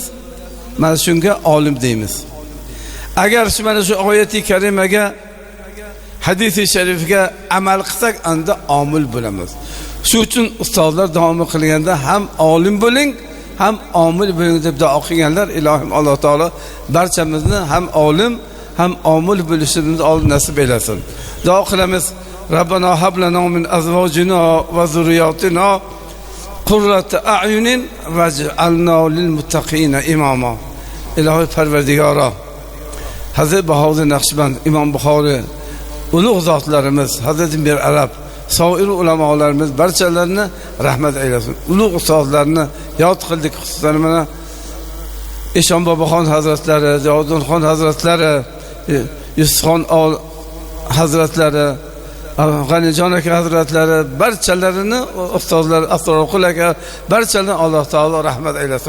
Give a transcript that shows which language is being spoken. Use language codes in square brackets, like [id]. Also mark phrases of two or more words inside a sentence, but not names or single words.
[uz] Mana shunga olim deymiz. Agar mana shu oyati karimaga, hadis-i sharifga amal qilsak, unda omil bo'lamiz. Shu uchun ustozlar davom qilganda ham olim bo'ling, ham omil bo'ling deb duo qilganlar. Ilohim Alloh taolo barchamizni ham olim, ham omil bo'lishimizni nasib aylasin. Duo qilamiz. [ar] ربنا هب لنا من أزواجنا وذرياتنا قرة أعين واجعلنا للمتقين إماما. [uz] Ilohi Parvardigoro, Hazrat Bahodir Naqshband, Imom Buxoriy, ulug' zotlarimiz, Hazrat Mir Arab, soir ulamolarimiz barchalarini rahmat aylasin. Ulug' ustozlarni yod qildik, xususan mana Eshon Boboxon hazratlari, Jodunxon hazratlari, Yusufxon hazratlari, G'anijon aka hazratlari, barchalarini ustozlar, Asrorqul aka, barchalarini Alloh taolo rahmat aylasin.